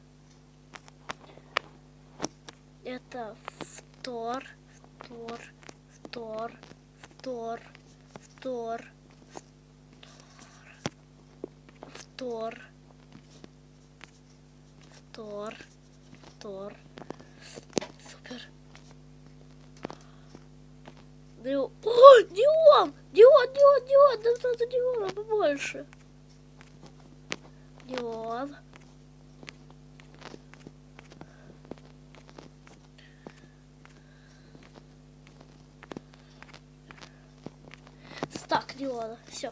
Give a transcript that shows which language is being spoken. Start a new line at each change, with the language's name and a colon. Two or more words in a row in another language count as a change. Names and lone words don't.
Russian: Это фтор, фтор, фтор, фтор, фтор, фтор, фтор, фтор. Супер. О, дион! Дион, дион, дион! Нам надо диона побольше. Дион. Стак диона. Все.